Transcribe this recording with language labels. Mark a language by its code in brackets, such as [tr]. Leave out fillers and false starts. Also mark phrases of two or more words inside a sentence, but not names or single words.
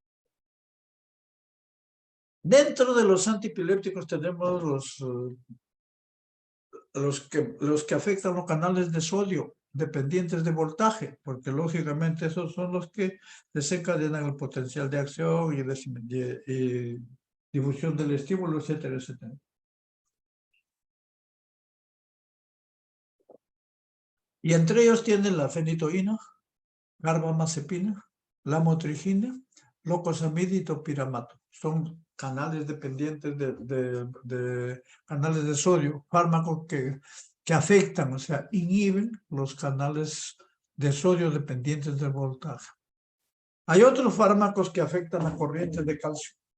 [es] Dentro de los antiepilépticos tenemos los que afectan los canales de sodio dependientes de voltaje, porque lógicamente esos son los que desencadenan el potencial de acción y difusión del estímulo, etcétera, etcétera. Y entre ellos tienen la fenitoína, carbamazepina, la motrigina, locosamida y topiramato. Son canales dependientes de canales de sodio, fármacos que afectan, o sea, inhiben los canales de sodio dependientes del voltaje. Hay otros fármacos que afectan las corrientes de calcio.